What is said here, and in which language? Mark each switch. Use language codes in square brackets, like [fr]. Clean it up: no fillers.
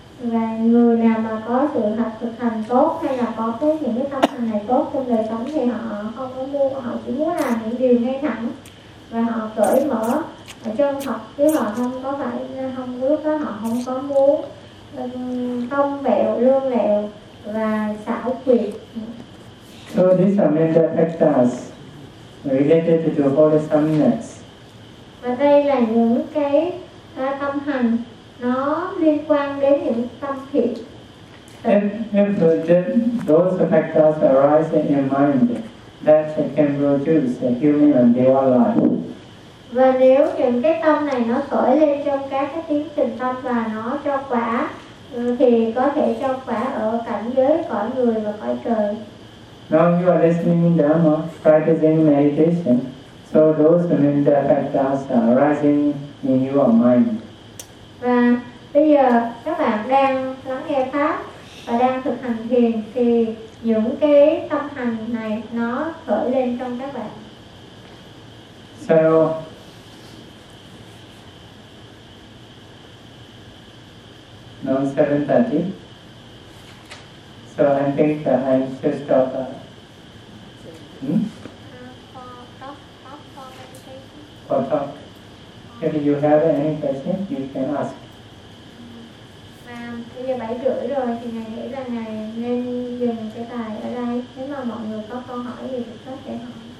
[vi] Và người nào mà có sự thực hành tốt hay là có cái những cái tâm hành này tốt trong đời sống thì họ không có mua, họ chỉ muốn làm những điều ngay thẳng và họ cởi mở ở chân thật, chứ họ không có phải không lúc đó họ không có muốn cong bẹo lương lẹo và xảo quyệt. [en] So these are major factors related to wholesomeness. [vi] Và đây là những cái tâm hành nó liên quan đến những tâm thiện. [en] If those factors arise in your mind, that can produce a human and divine life. [vi] Và nếu những cái tâm này nó khởi lên trong các cái tiến trình tâm và nó cho quả, thì có thể cho quả ở cảnh giới cõi người và cõi trời. [en] Now you are listening in Dharma, practicing meditation. So those mental factors are arising in your mind. [vi] Và bây giờ các bạn đang lắng nghe pháp và đang thực hành thiền thì những cái tâm hành này nó khởi lên trong các bạn. [en] So now 7:30. So I think that I should stop. For talk, meditation. For talk. If you have any questions, you can ask. [vi] Bây giờ 7:30 rồi thì ngài nghĩ là ngài nên dừng cái bài ở đây. Nếu mà mọi người có câu hỏi gì thì có thể hỏi.